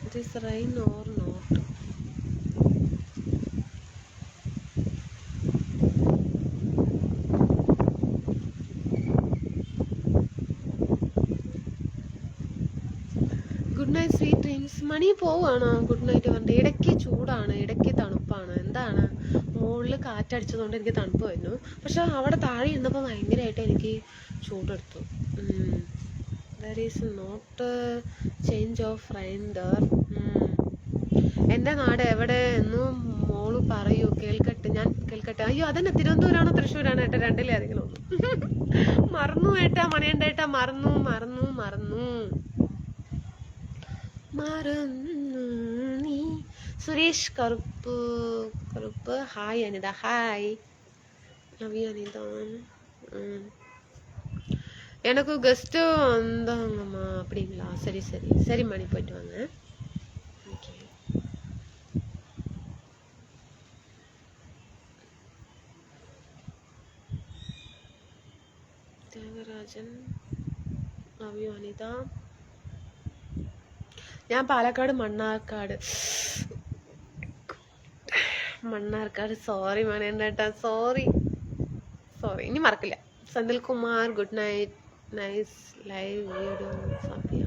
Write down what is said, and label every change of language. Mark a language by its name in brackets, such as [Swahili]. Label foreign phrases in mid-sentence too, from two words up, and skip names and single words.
[English] rain or not? good night sweet dreams. [Malayalam] മണി പോവാണോ [English] good night [Malayalam] പറഞ്ഞിട്ട്? ഇടയ്ക്ക് ചൂടാണ്, ഇടയ്ക്ക് തണുപ്പാണ്. എന്താണ്, മുകളിൽ കാറ്റടിച്ചതുകൊണ്ട് എനിക്ക് തണുപ്പ് വരുന്നു. പക്ഷെ അവിടെ താഴെ ഇരുന്നപ്പോൾ ഭയങ്കരമായിട്ട് എനിക്ക് ചൂടെടുത്തു. [English] there is not change of rain there. [Malayalam] എൻ്റെ നാട് എവിടെ എന്നും മോള് പറയൂ, കേൾക്കട്ടെ. ഞാൻ കേൾക്കട്ടെ. അയ്യോ, അതന്നെ തിരുവനന്തപുരമാണോ തൃശ്ശൂരാണോ ഏട്ടാ? രണ്ടിലേതെങ്കിലും ഒന്ന്. മറന്നു ഏട്ടാ, മണിയണ്ട ഏട്ടാ, മറന്നു മറന്നു മറന്നു മറന്നു നീ. സുരേഷ് കറുപ്പ് കറുപ്പ് ഹായ് അനിത. [English] hi, love you Anita. [Tamil] எனக்கு கெஸ்ட்டு வந்தாங்கம்மா. அப்படிங்களா? சரி சரி சரி மணி, போயிட்டு வாங்க. ஓகே. தேவராஜன், [English] love you Anita. [Malayalam] ഞാൻ പാലക്കാട് മണ്ണാർക്കാട്. മണ്ണാർക്കാട്. സോറി മണിയേട്ടാ, സോറി സോറി, ഇനി മറക്കില്ല. [English] Senthil Kumar good night. nice live video Safiya.